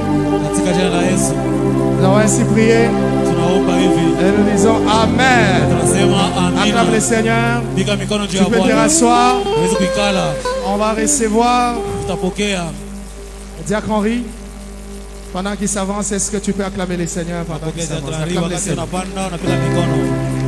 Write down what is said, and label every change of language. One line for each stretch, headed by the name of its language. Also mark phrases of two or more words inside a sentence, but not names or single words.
Swahili: Katika jina la Yesu
French: nous avons ainsi prié
Swahili: tunaomba hivi.
French: et nous disons Amen.
Swahili: Tunasema
French: Acclame le
Swahili: amina.
French: Seigneur.
Swahili: Piga mikono juu
French: Tu
Swahili: ya
French: peux te
Swahili: Bwana.
French: rasseoir.
Swahili: Uweze kuikala.
French: On va recevoir
Swahili: Tutapokea.
French: Diacre Henri. Pendant qu'il s'avance, est-ce que tu peux acclamer le Seigneur pendant qu'il
Swahili: Pokea
French: s'avance?
Swahili: Diakoni Henri,
French: Acclame le
Swahili: wakati
French: Seigneur.
Swahili: unapanda unapiga mikono.